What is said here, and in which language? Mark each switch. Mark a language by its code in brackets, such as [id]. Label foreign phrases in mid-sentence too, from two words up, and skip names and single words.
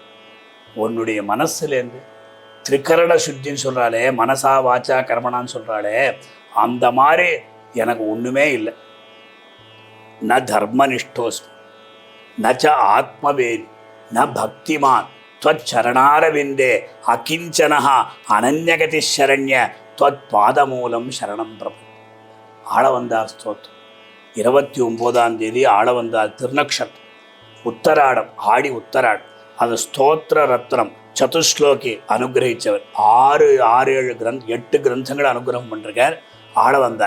[ta] உன்னுடைய மனசுலேருந்து திரிகரண சுத்தின்னு சொல்கிறாளே, மனசா வாச்சா கர்மனான்னு சொல்கிறாளே, அந்த மாதிரி எனக்கு ஒன்றுமே இல்லை. [sa] न धर्मनिष्ठोस्मि नच आत्मवेदी न भक्तिमान् त्वच्चरणारविन्दे अकिञ्चनः अनन्यगति शरण्य त्वत्पादमूलं शरणं प्रपद्ये. [ta] ஆளவந்தார் ஸ்தோத்திரம் 29ஆம் தேதி ஆளவந்தார் திருநக்ஷத்திரம் உத்தராடம், ஆடி உத்தராடம். அது ஸ்தோத்திர ரத்னம் சதுஸ்லோகி அனுகிரகித்தவர். 8 கிரந்தங்களை அனுகிரகம் பண்ணிருக்கார் ஆளவந்தார்.